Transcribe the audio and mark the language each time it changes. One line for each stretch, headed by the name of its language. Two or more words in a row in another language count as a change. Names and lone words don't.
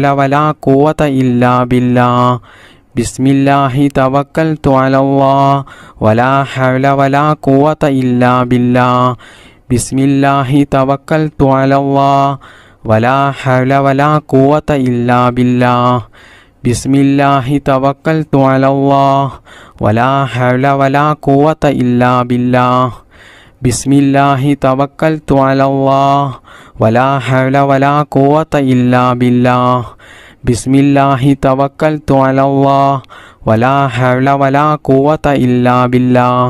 Arabic: ولا قوة إلا بالله بسم الله توكلت على الله ولا حول ولا قوة إلا بالله بسم الله توكلت على الله ولا حول ولا قوة إلا بالله بسم الله توكلت على الله ولا حول ولا قوة إلا بالله. بسم الله توكلت على الله ولا حول ولا قوة إلا بالله. بسم الله توكلت على الله ولا حول ولا قوة إلا بالله.